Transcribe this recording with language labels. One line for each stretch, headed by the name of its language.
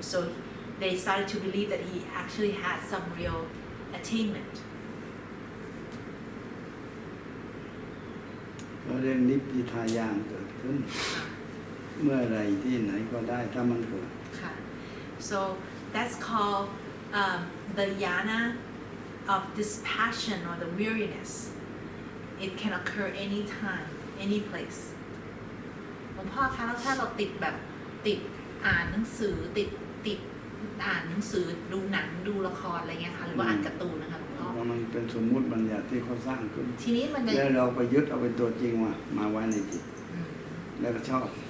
English: So they started to believe that he actually had some real attainment.
Thai: เราเรียกนิพพิทายานเกิดขึ้น เมื่อไรที่ไหนก็ได้ถ้ามันเกิด
English: So that's called the yana of this passion or the weariness. It can occur anytime, any place.
Thai: หลวงพ่อคะแล้วถ้าเราติดอ่านหนังสือติดอ่านหนังสือดูหนังดูละครอะไรเงี้ยค่ะหรือว่าอ่านการ์ตูนนะคะหลวงพ่อ มันเป็นสมมุติบัญญัติที่เขาสร้างขึ้น ทีนี้มัน แล้วเราไปยึดเอาเป็นตัวจริงมาไว้ในจิตแล้วก็ชอบ